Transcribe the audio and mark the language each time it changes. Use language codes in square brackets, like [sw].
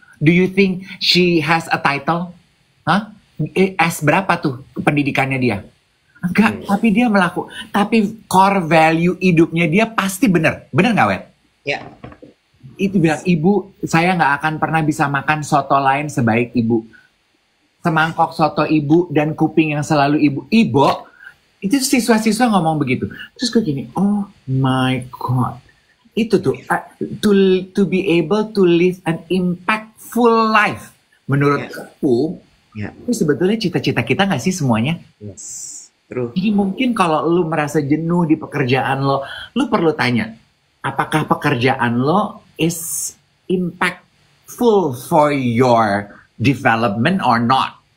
[en] Do you think she has a title? Hah? [id] S berapa tuh pendidikannya dia? Enggak, tapi dia tapi core value hidupnya dia pasti bener. Bener nggak, Wet? Ya. Itu bilang, ibu, saya nggak akan pernah bisa makan soto lain sebaik ibu. Semangkok soto ibu dan kuping yang selalu ibu. Ibu, itu siswa-siswa ngomong begitu. Terus gue gini, [en] oh my God. [id] Itu tuh, [en] to be able to live an impactful life. [id] Menurut aku, itu sebetulnya cita-cita kita nggak sih semuanya? [en] Yes. True. [id] Jadi mungkin kalau lu merasa jenuh di pekerjaan lo, lu perlu tanya, apakah pekerjaan lo [en] is impactful for your development or not?